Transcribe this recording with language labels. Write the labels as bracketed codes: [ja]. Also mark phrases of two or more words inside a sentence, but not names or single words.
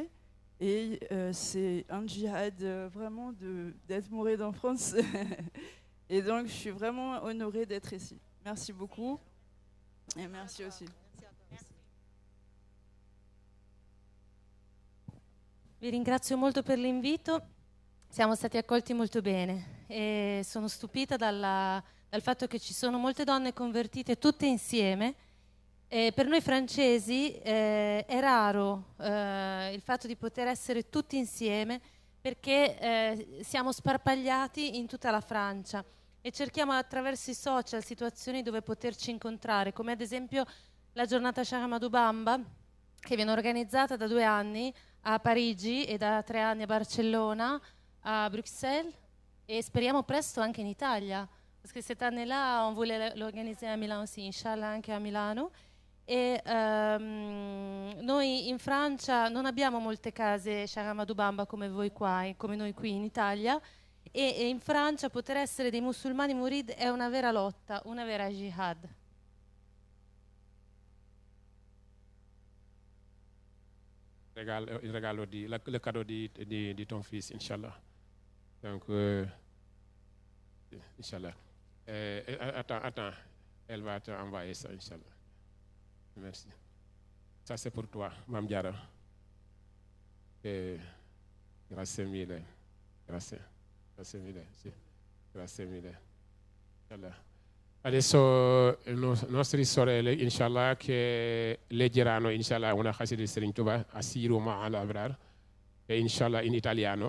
[fr] Et c'est un djihad vraiment d'être mouride en France. Et donc, je suis vraiment honorée d'être ici. Merci beaucoup. Et merci aussi. [it] Vi ringrazio molto per l'invito, siamo stati accolti molto bene e sono stupita dal fatto che ci sono molte donne convertite tutte insieme. Per noi francesi è raro il fatto di poter essere tutti insieme perché siamo sparpagliati in tutta la Francia e cerchiamo attraverso i social situazioni dove poterci incontrare, come ad esempio la giornata Cheikh Ahmadou Bamba, che viene organizzata da 2 anni a Parigi e da 3 anni a Barcellona, a Bruxelles et speriamo presto anche in Italia, [fr] parce que cette année-là on voulait l'organiser à Milan aussi, inshallah [it] anche a Milano. E noi in Francia non abbiamo molte case Cheikh Ahmadou Bamba come voi qua, come noi qui in Italia, e in Francia poter essere dei musulmani murid è una vera lotta, una vera jihad. [fr] Le cadeau de ton fils, Inch'Allah. Donc, Inch'Allah. Attends, elle va te envoyer ça, Inch'Allah. Merci. Ça, c'est pour toi, Mam Diara. [it] Grazie mille. Grazie mille. Sì. Grazie mille. Inch'Allah. Adesso le nostre sorelle, inshallah, che leggeranno, inshallah, una khasida di Serigne Touba, Assiru ma'al abrar, e inshallah in italiano.